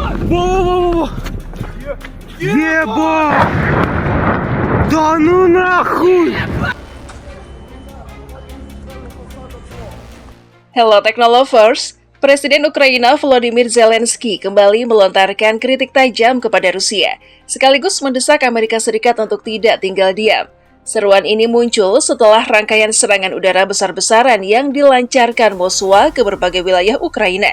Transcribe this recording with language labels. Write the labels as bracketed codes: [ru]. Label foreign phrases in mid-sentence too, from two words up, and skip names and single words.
[ru] Во-во-во! Еба! Да ну нахуй! [en] Hello Technolovers, [id] Presiden Ukraina Volodymyr Zelensky kembali melontarkan kritik tajam kepada Rusia, sekaligus mendesak Amerika Serikat untuk tidak tinggal diam. Seruan ini muncul setelah rangkaian serangan udara besar-besaran yang dilancarkan Moskwa ke berbagai wilayah Ukraina.